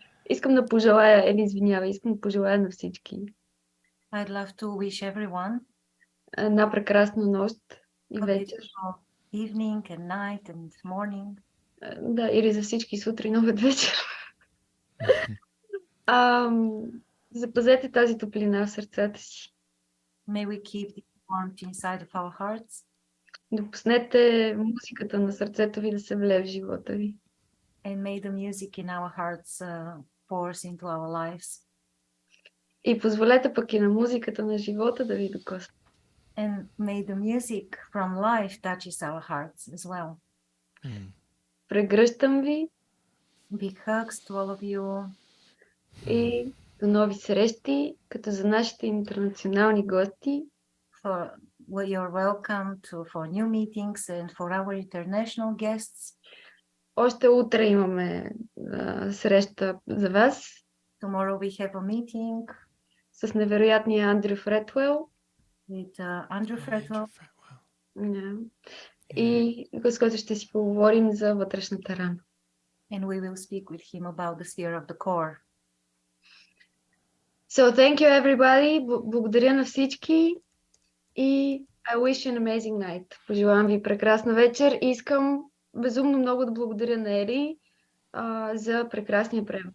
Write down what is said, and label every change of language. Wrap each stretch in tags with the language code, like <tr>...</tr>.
<bg>Искам да пожелая, искам да пожелая на всички</bg> <en>I'd love to wish everyone</en> <bg>една прекрасна нощ и</bg> <en>a</en> <bg>вечер.</bg> <en>beautiful evening and night and morning.</en> <bg>Да, или за всички сутрин, обед, вечер. Запазете тази топлина в сърцата си.</bg> <en>May we keep the warmth inside of our hearts</en> <bg>Допуснете музиката на сърцето ви да се влее в живота ви.</bg> <en>and may the music in our hearts pours into our lives.</en> <bg>И позволете пък и на музиката на живота да ви докосне.</bg> <en>And may the music from life touches our hearts as well.</en> <bg>Прегръщам ви</bg> <en>Big hugs to all of you.</en> <bg>и до нови срещи, като за нашите интернационални гости.</bg> <en>You're welcome for new meetings and for our international guests.</en> <bg>Още утре имаме среща за вас</bg> <en>Tomorrow we have a meeting</en> <bg>с невероятния Андрю Фретуел.</bg> <en>with Andrew Fretwell.</en> <bg>И с който ще си поговорим за вътрешната рана.</bg> <en>And we will speak with him about the sphere of the core. So thank you everybody.</en> <bg>Благодаря на всички и</bg> <en>I wish you an amazing night.</en> <bg>Пожелавам ви прекрасна вечер и искам безумно много да благодаря на Ели за прекрасния превод.</bg>